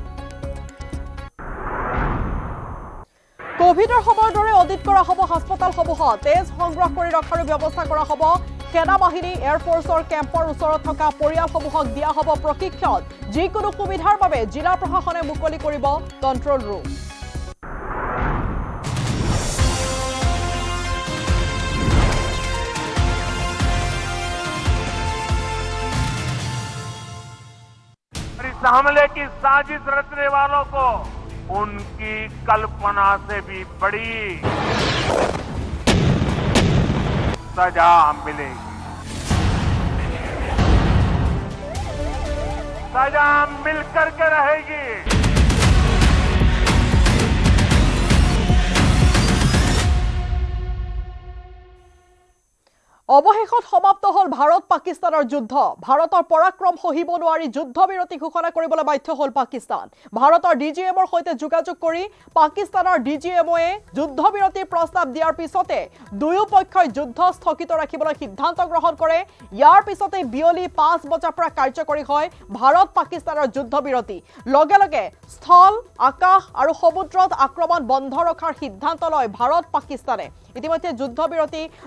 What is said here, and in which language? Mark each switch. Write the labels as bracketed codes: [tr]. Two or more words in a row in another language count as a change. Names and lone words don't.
[as] কোভিডৰ সময়ৰ দৰে অডিট কৰা হ'ব হাস্পতালসমূহত তেজ সংগ্ৰহ কৰি ৰখাৰ ব্যৱস্থা কৰা হ'ব সেনা বাহিনী [en] air forceৰ [as] কেম্পৰ ওচৰত থকা পৰিয়ালসমূহক দিয়া হ'ব প্ৰশিক্ষণ যিকোনো সুবিধাৰ বাবে জিলা প্ৰশাসনে মুকলি কৰিব [en] control room [hi] इस हमले की साजिश रचने वालों को उनकी कल्पना से भी बड़ी सजा मिलेगी सजा मिलकर के रहेगी [as] অৱশেষত সমাপ্ত হল ভাৰত পাকিস্তানৰ যুদ্ধ ভাৰতৰ পৰাক্ৰম সহিব নোৱাৰি যুদ্ধবিৰতি ঘোষণা কৰিবলৈ বাধ্য হল পাকিস্তান ভাৰতৰ ডিজিএমৰ সৈতে যোগাযোগ কৰি পাকিস্তানৰ ডিজিএময়ে যুদ্ধবিৰতিৰ প্ৰস্তাৱ দিয়াৰ পিছতে দুয়ো পক্ষই যুদ্ধ স্থগিত ৰাখিবলৈ সিদ্ধান্ত গ্ৰহণ কৰে ইয়াৰ পিছতে বিয়লি 5 বজাৰ পৰা কাৰ্যকৰী হয় ভাৰত পাকিস্তানৰ যুদ্ধবিৰতি লগে লগে স্থল আকাশ আৰু সমুদ্ৰত আক্ৰমণ বন্ধ ৰখাৰ সিদ্ধান্ত লয় ভাৰত পাকিস্তানে ইতিমধ্যে যুদ্ধবিৰতি